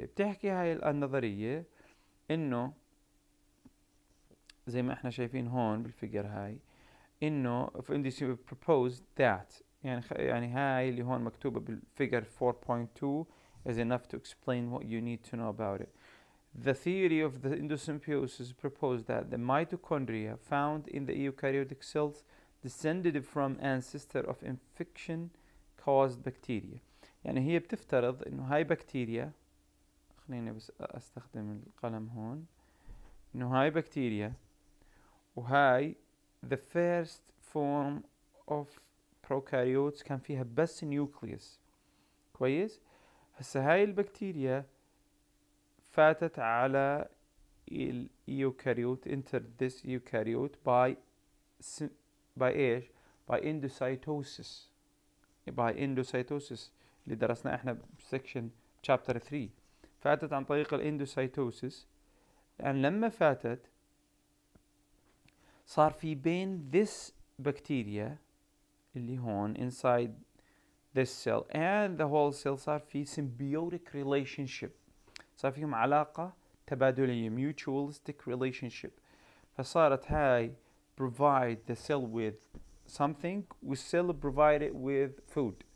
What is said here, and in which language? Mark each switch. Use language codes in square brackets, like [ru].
[ar] بتحكي هاي النظرية إنه زي ما احنا شايفين هون بالفيجر هاي إنه [en] proposed that [ar] يعني هاي اللي هون مكتوبة بالفيجر 4.2 [en] is enough to explain what you need to know about it. The theory of the endosymbiosis proposed that the mitochondria found in the eukaryotic cells descended from ancestor of infection caused bacteria. [ar] يعني هي بتفترض انه هاي بكتيريا خليني بس استخدم القلم هون، انه هاي بكتيريا وهاي [en] the first form of prokaryotes [ar] كان فيها بس نيوكليوس. كويس. هسه هاي البكتيريا فاتت على اليوكاريوت [en] entered this eukaryote by [ar] ايش؟ [en] by endocytosis. by endocytosis [ar] اللي درسناه احنا بسكشن chapter 3. فاتت عن طريق الاندوسايتوسيس، لأن لما فاتت صار في بين [en] this bacteria [ar] اللي هون [en] inside this cell and the whole cell [ar] صار في [en] symbiotic relationship، [ar] صار فيهم علاقة تبادلية [en] mutualistic relationship. [ar] فصارت هاي [en] provide the cell with something [ar] والcell [en] provide it with food.